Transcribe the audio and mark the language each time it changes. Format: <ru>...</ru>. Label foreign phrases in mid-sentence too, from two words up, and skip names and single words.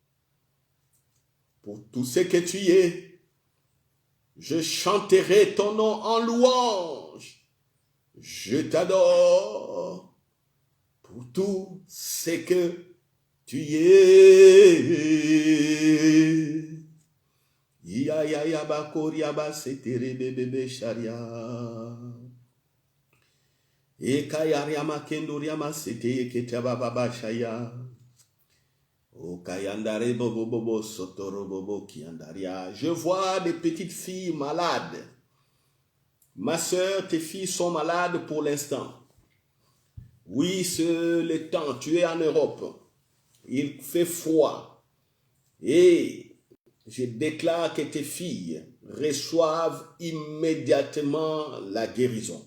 <fr>Pour tout ce que tu es, je chanterai ton nom en louange. Je t'adore. Pour tout ce que tu es. Ya ya ya ba koria ba setere bebe sharia. E kayaria ma kendoria ma sete ketaba baba shaya. O kayandare bobo bobo sotoro bobo kiandaria. Je vois des petites filles malades. Ma sœur, tes filles sont malades pour l'instant. Oui, c'est le temps. Tu es en Europe. Il fait froid. Et je déclare que tes filles reçoivent immédiatement la guérison.</fr>